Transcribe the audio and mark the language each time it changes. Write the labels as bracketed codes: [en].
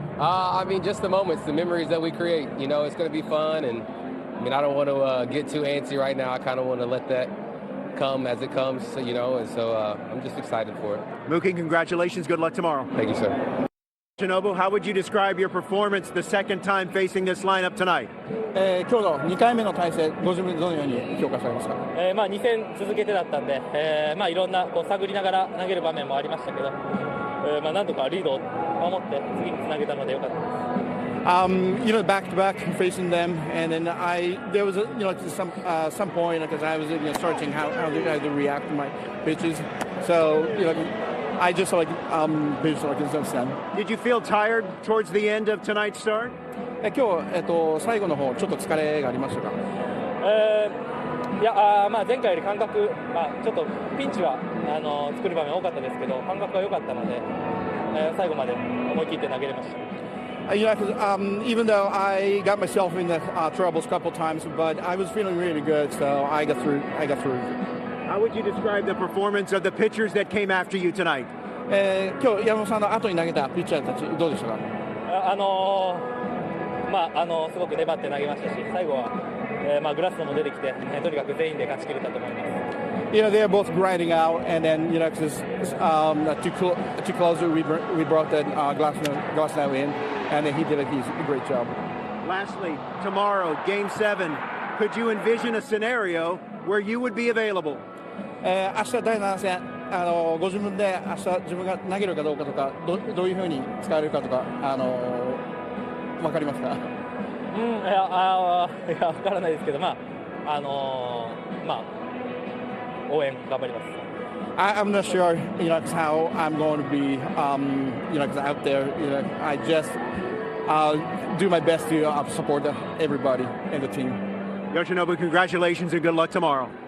[en] I mean, just the moments, the memories that we create. It's going to be fun, and I don't want to get too antsy right now. I kind of want to let that come as it comes, and so I'm just excited for it. Mookie, congratulations. Good luck tomorrow. Thank you, sir. Shinobu, how would you describe your performance the second time facing this lineup tonight? [ja] 今日の2回目の対戦、ご自分でどのように評価されますか。2戦続けてだったんで、いろんな探りながら投げる場面もありましたけど、なんとかリードを守って次につなげたのでよかったです。 [en] back to back facing them, and then there was some point because I was searching how to react to my pitches. So I just pitched since then. Did you feel tired towards the end of tonight's start? [ja] 今日最後の方ちょっと疲れがありましたか。前回より感覚、ちょっとピンチは作る場面多かったですけど、感覚が良かったので、最後まで思い切って投げれました。 [en] Even though I got myself in the troubles a couple times, but I was feeling really good, so I got through. How would you describe the performance of the pitchers that came after you tonight? [ja] 今日山本さんの後に投げたピッチャーたちどうでしたか。すごく粘って投げましたし、最後はグラスノも出てきて、とにかく全員で勝ち切れたと思います。 [en] They're both grinding out, and then because too closer, we brought that Glasnow in, and then he did a great job. Lastly, tomorrow, Game 7, could you envision a scenario where you would be available? [ja] 明日第7戦、ご自分で明日自分が投げるかどうかとか、どういうふうに使えるかとか、分かりますか？いや分からないですけど、応援頑張ります。 [en] I'm not sure, how I'm going to be, out there. I just I'll do my best to support everybody and the team. Yoshinobu, congratulations and good luck tomorrow.